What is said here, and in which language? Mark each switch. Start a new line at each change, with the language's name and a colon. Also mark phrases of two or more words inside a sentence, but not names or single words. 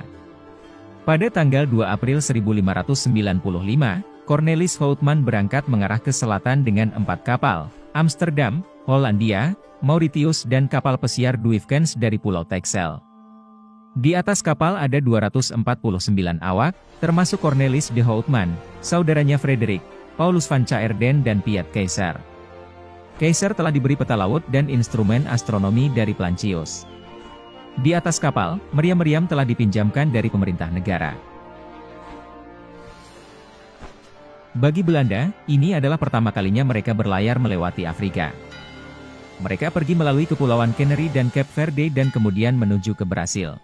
Indonesian: Pada tanggal 2 April 1595, Cornelis Houtman berangkat mengarah ke selatan dengan 4 kapal, Amsterdam, Hollandia, Mauritius dan kapal pesiar Duifkens dari Pulau Texel. Di atas kapal ada 249 awak, termasuk Cornelis de Houtman, saudaranya Frederik, Paulus van Caerden dan Piet Keizer. Keizer telah diberi peta laut dan instrumen astronomi dari Plancius. Di atas kapal, meriam-meriam telah dipinjamkan dari pemerintah negara. Bagi Belanda, ini adalah pertama kalinya mereka berlayar melewati Afrika. Mereka pergi melalui Kepulauan Canary dan Cape Verde dan kemudian menuju ke Brasil.